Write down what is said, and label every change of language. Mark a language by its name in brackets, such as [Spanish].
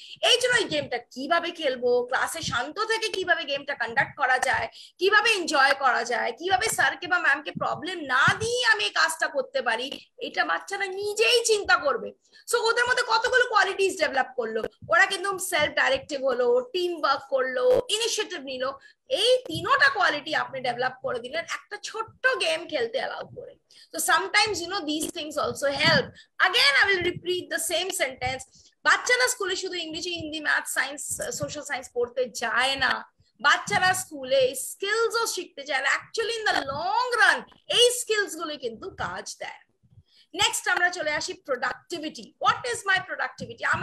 [Bangla] এই জন্য এই গেমটা কিভাবে খেলবো, ক্লাসে শান্ত থেকে কিভাবে গেমটা কন্ডাক্ট করা যায়, কিভাবে এনজয় করা যায়, কিভাবে স্যারকে বা ম্যামকে প্রবলেম না দিয়ে আমি এই কাজটা করতে পারি, এটা বাচ্চারা নিজেই চিন্তা করবে। সো ওদের মধ্যে কতগুলো কোয়ালিটিস ডেভেলপ করলো, ওরা কিন্তু সেলফ ডাইরেক্টিভ হলো, টিম ওয়ার্ক করলো, ইনিশিয়েটিভ নিল। এই তিনটা কোয়ালিটি আপনি ডেভেলপ করে দিলেন একটা ছোট্ট গেম খেলতে অ্যালাউ করে। [English] So sometimes these things also help. Again I will repeat the same sentence. [Bangla] বাচ্চারা স্কুলে শুধু ইংরেজি, Hindi, math, science, social science পড়তে যায় না, বাচ্চারা স্কুলে স্কিলসও শিখতে চায়। Actually [English] in the long run [Bangla] এই স্কিলস গুলো কিন্তু কাজ দেয়। নেক্সট আমরা চলে আসি productivity. [English] What is my productivity?